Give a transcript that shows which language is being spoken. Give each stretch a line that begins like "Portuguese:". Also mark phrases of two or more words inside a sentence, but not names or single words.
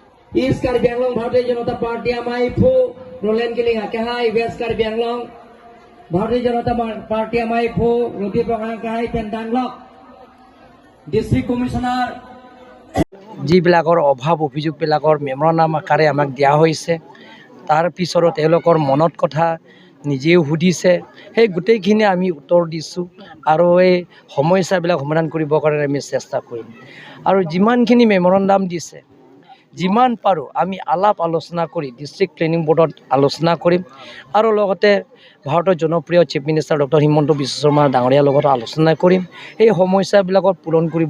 Karbi: East Karbi Anglong Bharatiya Janata Party amai phu Roland Giling akahai West Karbi Anglong Bharatiya Janata Party amai phu Roti Prakash kahai Tendanglok District Commissioner
Assamese: যিবিলাকৰ অভাৱ অভিযোগবিলাকৰ মেমৰাণ্ডাম আকাৰে আমাক দিয়া হৈছে তাৰ পিছতো তেওঁলোকৰ মনত কথা নিজেও সুধিছে সেই গোটেইখিনি আমি উত্তৰ দিছোঁ আৰু এই সমস্যাবিলাক সমাধান কৰিবৰ কাৰণে আমি চেষ্টা কৰিম আৰু যিমানখিনি মেমৰাণ্ডাম দিছে যিমান পাৰোঁ আমি আলাপ আলোচনা কৰি
English: district planning boardত
Assamese: আলোচনা কৰিম আৰু লগতে ভাৰতৰ জনপ্ৰিয়
English: chief minister
Assamese: ডক্টৰ হিমন্ত বিশ্ব শৰ্মা ডাঙৰীয়াৰ লগত আলোচনা কৰিম এই সমস্যাবিলাকৰ পূৰণ কৰিবৰ